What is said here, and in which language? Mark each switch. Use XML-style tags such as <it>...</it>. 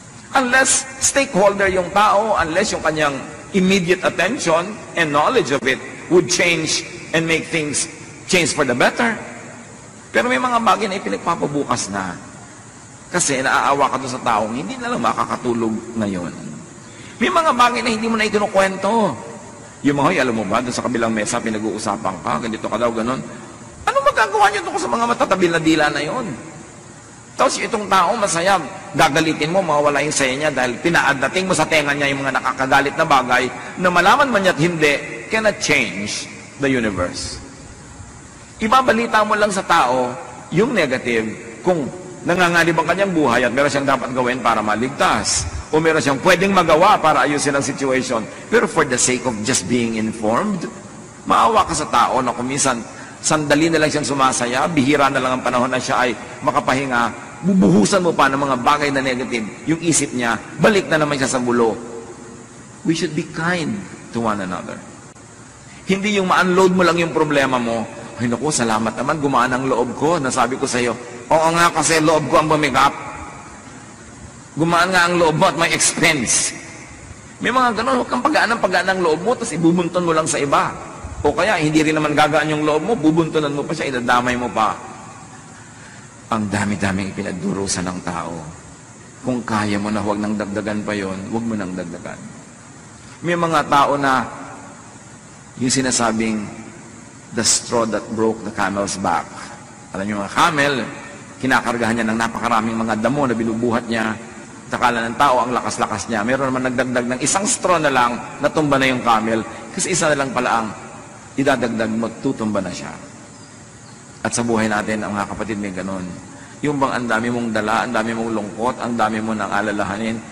<en>Unless stakeholder</en> <tl>yung tao,</tl> <en>unless yung kanyang immediate attention and knowledge of it would change and make things change for the better.</en> <tl>Pero may mga bagay na ipinagpapabukas na. Kasi naaawa ka doon sa taong hindi na lang makakatulog ngayon. May mga bagay na hindi mo na ikinukwento. Yung mga, alam mo ba, doon sa kabilang mesa, pinag-uusapan ka, ganito ka daw, ganon. Ano magagawa niyo doon sa mga matatabil na dila na yon? Tapos itong tao, masaya, gagalitin mo, mawawala yung saya niya dahil pinaadating mo sa tenga niya yung mga nakakagalit na bagay na malaman man niya at hindi,</tl> <en>cannot change the universe.</en> <tl>Ibabalita mo lang sa tao yung negative kung nanganganib ang kanyang buhay at meron siyang dapat gawin para maligtas. O meron siyang pwedeng magawa para ayusin ang situation. Pero</tl> <en>for the sake of just being informed,</en> <tl>maawa ka sa tao na kung minsan, sandali na lang siyang sumasaya, bihira na lang ang panahon na siya ay makapahinga, bubuhusan mo pa ng mga bagay na negative, yung isip niya, balik na naman siya sa gulo.</tl> <en>We should be kind to one another.</en> <tl>Hindi yung ma-unload mo lang yung problema mo, ay naku, salamat naman, gumaan ang loob ko. Nasabi ko sa iyo, oo nga kasi loob ko ang bumigap. Gumaan nga ang loob mo at may expense. May mga ganun, huwag kang pagaan ng loob mo, tapos ibubunton mo lang sa iba. O kaya, hindi rin naman gagaan yung loob mo, bubuntunan mo pa siya, idadamay mo pa. Ang dami-daming ipinagdurusan ng tao. Kung kaya mo na huwag nang dagdagan pa yon, huwag mo nang dagdagan. May mga tao na yung sinasabing</tl> <en>the straw that broke the camel's back.</en> <tl>Alam niyo mga camel, kinakargahan niya ng napakaraming mga damo na binubuhat niya. Takala ng tao ang lakas-lakas niya. Meron naman nagdagdag ng isang straw na lang, natumba na yung camel. Kasi isa na lang pala ang idadagdag mo, tutumba na siya. At sa buhay natin, ang mga kapatid may ganun. Yung bang ang dami mong dala, ang dami mong lungkot, ang dami mo nang alalahanin.</tl>